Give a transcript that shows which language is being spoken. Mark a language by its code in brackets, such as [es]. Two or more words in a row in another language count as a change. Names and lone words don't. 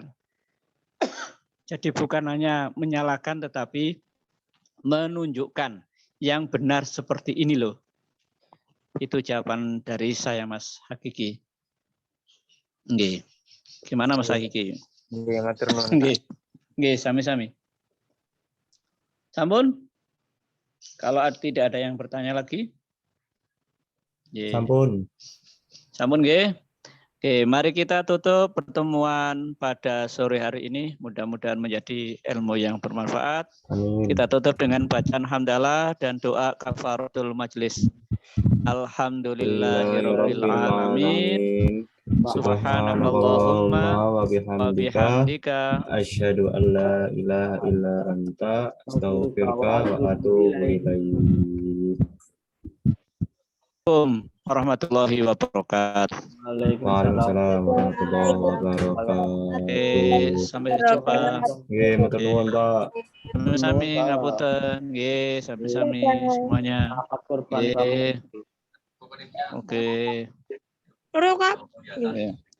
[id] Jadi bukan hanya menyalahkan, tetapi menunjukkan yang benar seperti ini loh. Itu jawaban dari saya Mas Hakiki. Nggih. Gimana Mas Hakiki? [jv] Nggih, matur nuwun. Nggih. Nggih, sami-sami. Sampun? [id] Kalau tidak ada yang bertanya lagi? [jv] Nggih. Sampun. Sampun nggih. [id] Oke, mari kita tutup pertemuan pada sore hari ini. Mudah-mudahan menjadi ilmu yang bermanfaat. Amin. Kita tutup dengan bacaan hamdalah dan doa [ar] كفارة المجلس. الحمد لله رب العالمين. سبحانك اللهم wa wa bihamdika bihamdika أشهد أن لا إله إلا أنت أستغفرك وأتوب إليك. السلام عليكم ورحمة الله وبركاته. وعليكم السلام ورحمة الله وبركاته. [id] Sampai jumpa. [jv] Nggih, matur nuwun, Pak. Sami-sami ngapunten. Nggih, sami-sami semuanya. [id] Akad kurban [jv] Nggih. Oke. [id] Terus, Kak. Ya.